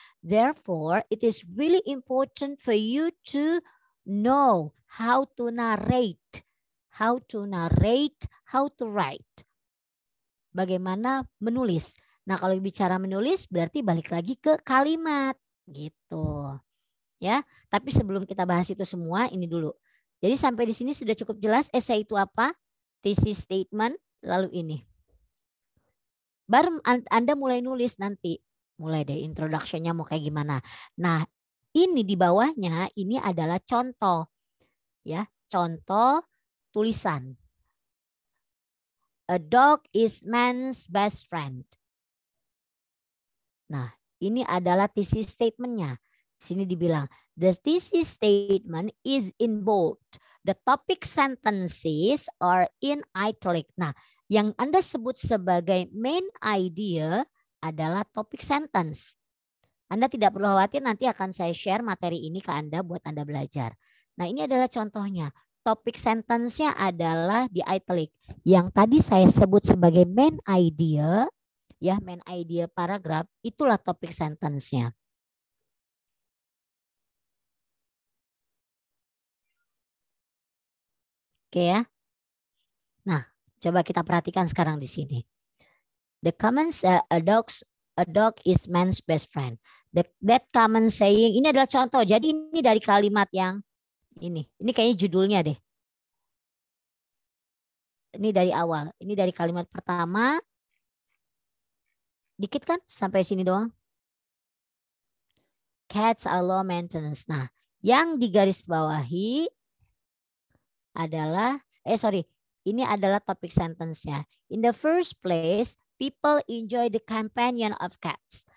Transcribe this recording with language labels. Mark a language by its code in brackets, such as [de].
[en] Therefore, it is really important for you to know how to narrate, how to write. [id] Bagaimana menulis. Nah, kalau bicara menulis berarti balik lagi ke kalimat gitu. Ya, tapi sebelum kita bahas itu semua ini dulu. Jadi sampai di sini sudah cukup jelas essay itu apa? Thesis statement lalu ini. Baru Anda mulai nulis nanti. Mulai deh introduction-nya mau kayak gimana. Nah, ini di bawahnya ini adalah contoh. Ya, contoh tulisan. [en] A dog is man's best friend. [id] Nah, ini adalah thesis statement-nya. Sini dibilang, [en] the thesis statement is in bold. The topic sentences are in italic. [id] Nah, yang Anda sebut sebagai main idea adalah topik sentence. Anda tidak perlu khawatir, nanti akan saya share materi ini ke Anda buat Anda belajar. Nah, ini adalah contohnya. Topik sentence-nya adalah di italic. Yang tadi saya sebut sebagai main idea, ya, main idea paragraf, itulah topik sentence-nya. Oke ya. Nah, coba kita perhatikan sekarang di sini. [en] The comments a dog is man's best friend. That common saying, [id] ini adalah contoh. Jadi ini dari kalimat yang ini. Ini kayaknya judulnya deh. Ini dari awal. Ini dari kalimat pertama. Dikit kan? Sampai sini doang. [en] Cats are low maintenance. [id] Nah, yang digarisbawahi adalah, ini adalah topik sentence-nya. [en] In the first place, people enjoy the companion of cats.